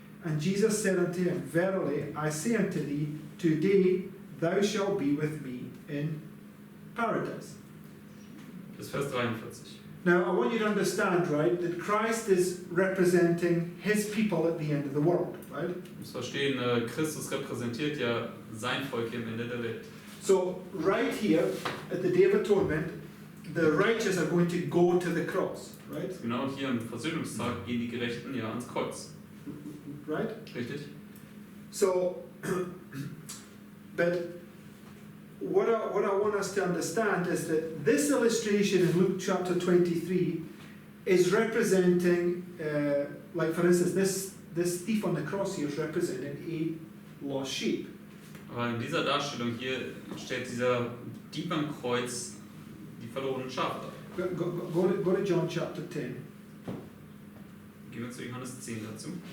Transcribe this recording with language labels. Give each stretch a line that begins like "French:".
English: And Jesus said unto him, Verily I say unto thee, today thou shalt be with me in paradise.
German: Bis Vers 43.
English: Now I want you to understand, right, that Christ is representing his people at the end of the world, right?
German: Du musst verstehen, Christus repräsentiert ja sein Volk hier am Ende der Welt.
English: So right here at the Day of Atonement, the righteous are going to go to the cross, right?
German: Genau hier am Versöhnungstag gehen die Gerechten ja ans Kreuz.
English: Right?
German: Richtig?
English: So, but what I want us to understand is that this illustration in Luke chapter 23 is representing, like for instance, this thief on the cross here is representing a lost sheep.
German: Aber in dieser Darstellung hier stellt dieser Dieb am Kreuz die verlorenen Schafe dar.
English: Go to John chapter 10.
German: Gehen wir zu Johannes 10 dazu.